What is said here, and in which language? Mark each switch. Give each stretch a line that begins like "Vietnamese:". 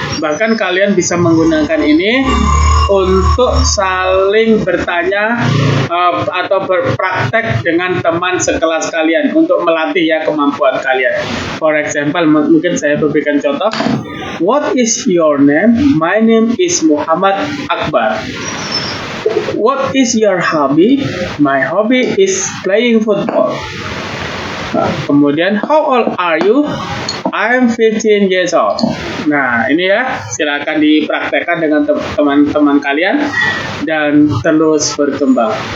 Indonesian: Bahkan kalian bisa menggunakan ini untuk saling bertanya atau berpraktek dengan teman sekelas kalian untuk melatih ya kemampuan kalian.
English: For example,
Indonesian: mungkin saya berikan contoh.
English: What is your name? My name is Muhammad Akbar. What is your hobby? My hobby is playing football. Kemudian, how old are you? I'm 15 years old.
Indonesian: Nah, ini ya, silakan dipraktekkan dengan teman-teman kalian dan terus berkembang.